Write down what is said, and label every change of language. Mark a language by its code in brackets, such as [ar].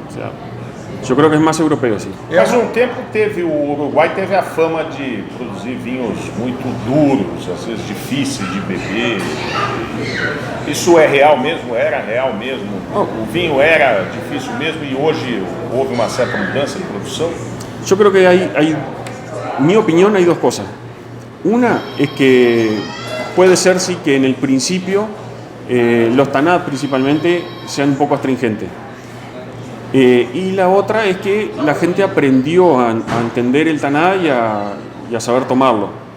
[es] O sea, yo creo que es más europeo, sí. [pt] Mas um tempo o Uruguai teve a fama de produzir vinhos muito duros, às vezes difíceis de beber. Isso é real mesmo? Era real mesmo? O vinho era difícil mesmo e hoje houve uma certa mudança de produção? [es] Yo creo que en mi opinión hay dos cosas. Una es que puede ser sí que en el principio los TANAD principalmente sean un poco astringentes. Y la otra es que la gente aprendió a entender el TANAD y a saber tomarlo.